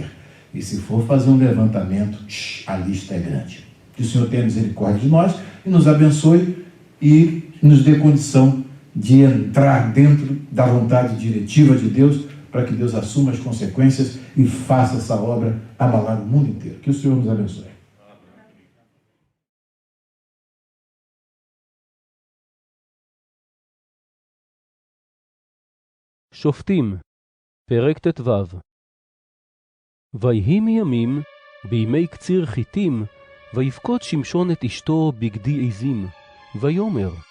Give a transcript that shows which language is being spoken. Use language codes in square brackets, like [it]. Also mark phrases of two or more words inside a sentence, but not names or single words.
[pt] E se for fazer um levantamento, a lista é grande. Que o Senhor tenha misericórdia de nós e nos abençoe e nos dê condição de entrar dentro da vontade diretiva de Deus, para que Deus assuma as consequências e faça essa obra abalar o mundo inteiro. Que o Senhor nos abençoe. [he] שופטים, פרק ט"ו. ויהי מימים, בימי קציר חיטים, ויפקוד שמשון את אשתו בגדי עזים, ויאמר,